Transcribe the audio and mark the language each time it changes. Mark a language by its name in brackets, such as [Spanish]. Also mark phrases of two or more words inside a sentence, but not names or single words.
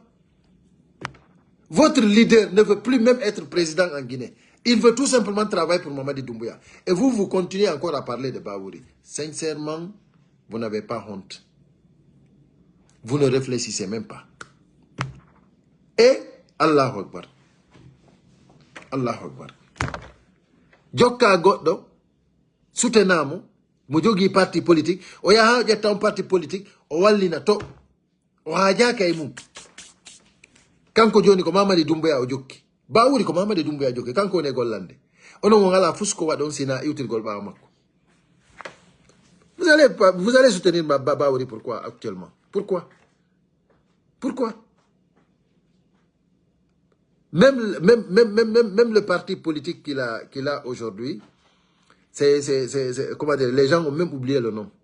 [French] Votre leader ne veut plus même être président en Guinée. Il veut tout simplement travailler pour Mamadi Doumbouya. Et vous, vous continuez encore à parler de Baouri. Sincèrement, vous n'avez pas honte. Vous ne réfléchissez même pas. [Arabic] Et Allahu Akbar. Allahu Akbar. [Fula] Jokka goddo soutenamo mo jogi [French] parti politique [Fula] o yaha ƴetta on [French] parti politique [Fula] o wallina to o haajaka e mum. Kanko joni ko Mamadi Doumbouya o jokki. Baouri ko Mamadi Doumbouya jokki. Kanko woni e gollande. Onon mo ngala fusko waɗon sina iwtirgol ɓawa makko. [French] Vous allez soutenir Baouri pourquoi actuellement? Pourquoi? Pourquoi? Même le parti politique qu'il a aujourd'hui, comment dire, les gens ont même oublié le nom.